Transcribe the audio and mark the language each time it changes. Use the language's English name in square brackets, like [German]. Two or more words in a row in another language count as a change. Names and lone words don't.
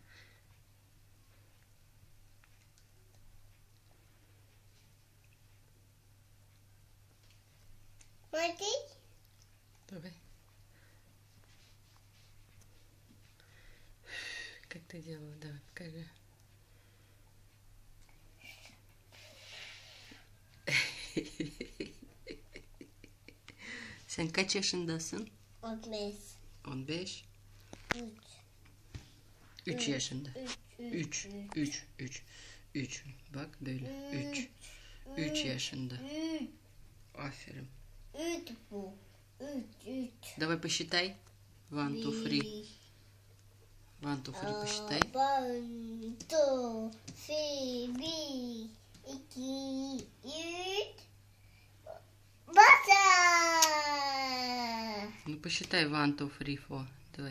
[Russian] Смотри. Давай. Как ты делала? Давай, покажи. [Turkish] Sen kaç yaşındasın? 15. 15. 3. 3 yaşında. 3. Bak böyle. 3 yaşında. Aferin. 3 bu. 3. [Russian] Давай посчитай. 1, 2, 3. 1, 2, 3 посчитай. 1, 2, 3, 1, 2, 3. Баса! Ну посчитай 1, 2, 3, 4. Давай.